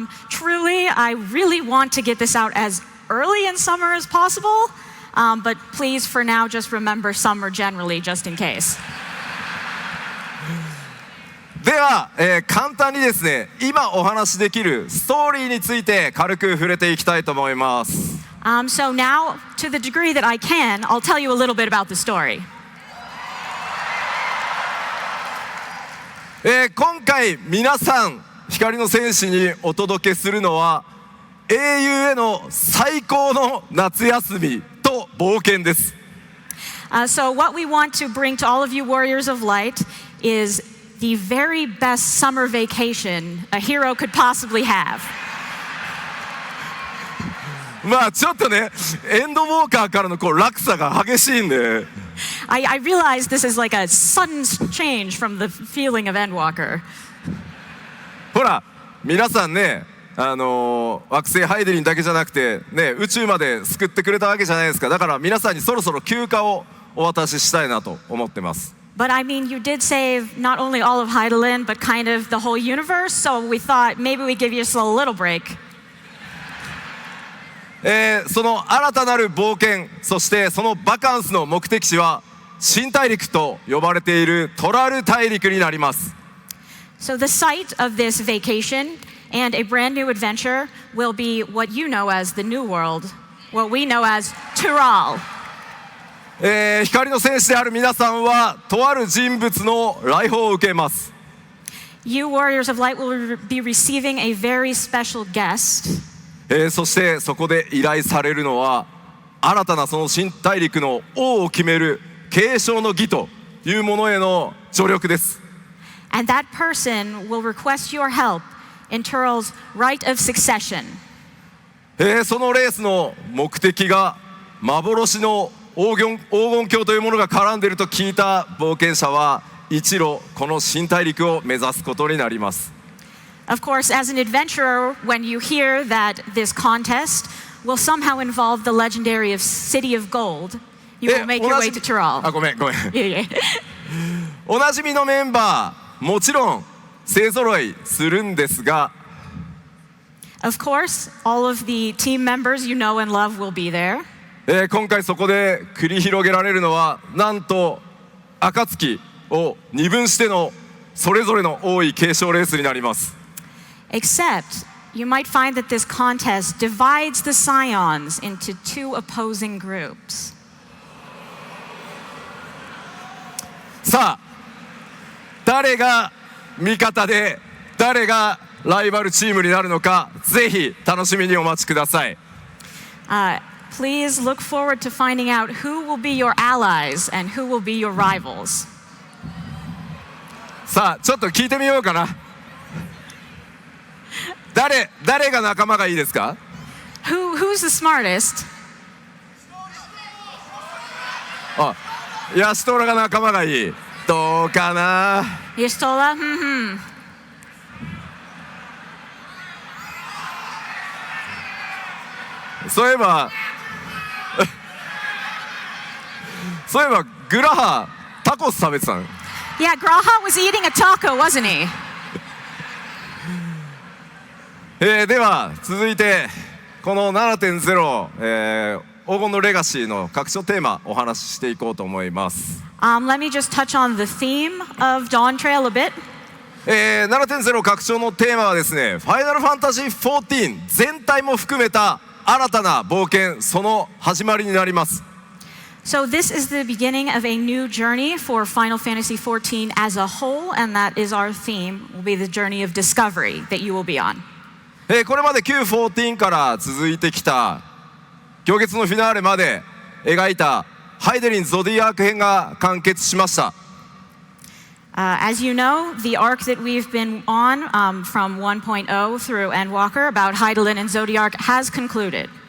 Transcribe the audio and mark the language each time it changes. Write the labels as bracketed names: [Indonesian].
[English] Truly, I really want to get this out as early in summer as possible, but please, for now, just remember summer generally, just in case. [Japanese] では、簡単にですね、今お話しできるストーリーについて軽く触れていきたいと思います。 [English] So now, to the degree that I can, I'll tell you a little bit about the story. [Japanese] 今回皆さん光の戦士にお届けするのは英雄への最高の夏休みと冒険です。 [English] So what we want to bring to all of you warriors of light is the very best summer vacation a hero could possibly have. [Japanese] まあちょっとね、エンドウォーカーからのこう落差が激しいんで。 [English] I realize this is like a sudden change from the feeling of Endwalker. [Japanese] ほら、皆さんね、惑星ハイデリンだけじゃなくて、ね、宇宙まで救ってくれたわけじゃないですか。だから皆さんにそろそろ休暇をお渡ししたいなと思ってます。 [English] But I mean, you did save not only all of Heidelin, but kind of the whole universe. So we thought maybe we'd give you a little break. [Japanese] その新たなる冒険、そしてそのバカンスの目的地は新大陸と呼ばれているトラル大陸になります。 [English] So the site of this vacation and a brand new adventure will be what you know as the New World, what we know as Tural. [Japanese] 光の戦士である皆さんはとある人物の来訪を受けます。 [English] You warriors of light will be receiving a very special guest. [Japanese] そしてそこで依頼されるのは新たなその新大陸の王を決める継承の儀というものへの助力です。 [English] And that person will request your help in Tural's right of succession. [Japanese] そのレースの目的が幻の黄金鏡というものが絡んでいると聞いた冒険者は一路この新大陸を目指すことになります。 [English] Of course, as an adventurer, when you hear that this contest will somehow involve the legendary City of Gold, you will make your way to Tural. [Japanese] ごめん。おなじみのメンバー、もちろん勢ぞろいするんですが、 [English] Of course, all of the team members you know and love will be there. [Japanese] 今回そこで繰り広げられるのはなんと暁を二分してのそれぞれの王位継承レースになります。 [English] Except, you might find that this contest divides the scions into two opposing groups. [Japanese] さあ、誰が味方で誰がライバルチームになるのか、ぜひ楽しみにお待ちください。 [English] Please look forward to finding out who will be your allies and who will be your rivals. [Japanese] さあ、ちょっと聞いてみようかな。誰が仲間がいいですか？ [English] Who's the smartest? [Japanese] あ、ヤシトラが仲間がいい。どうかな。 [English] Yastola? [Japanese] そういえばグラハタコス食べてたの。 [English] Yeah, Graha was eating a taco, wasn't he? [Japanese] では続いてこの 7.0、黄金のレガシーの拡張テーマお話ししていこうと思います。 [English] Let me just touch on the theme of Dawn Trail a bit. [Japanese] 7.0 拡張のテーマはですね、ファイナルファンタジー14全体も含めた新たな冒険、その始まりになります。 [English] So this is the beginning of a new journey for Final Fantasy XIV as a whole, and that is our theme, will be the journey of discovery that you will be on. [Japanese] これまで旧14から続いてきた行月のフィナーレまで描いたハイデリンゾディアーク編が完結しました。 [English] As you know, the arc that we've been on from 1.0 through Endwalker about Hydaelyn and Zodiac has concluded.